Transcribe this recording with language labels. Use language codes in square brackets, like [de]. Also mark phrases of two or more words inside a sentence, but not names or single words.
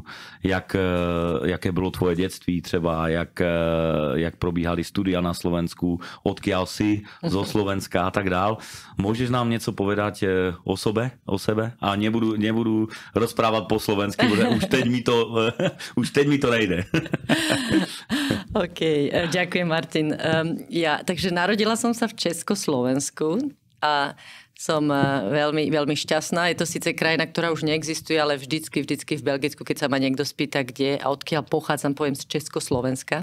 [cs] Jaké bylo tvoje dětství třeba, jak probíhaly studia na Slovensku, [sk] odkiaľ si zo Slovenska [cs] a tak dál. Můžeš nám něco povedať o sebe? A nebudu rozprávat po slovensky, protože už teď mi to nejde. [sk] OK, ďakujem Martin. Takže narodila som sa v Československu a som veľmi, veľmi šťastná. Je to síce krajina, ktorá už neexistuje, ale vždycky v Belgicku, keď sa ma niekto spýta, kde a odkiaľ pochádzam, poviem z Československa.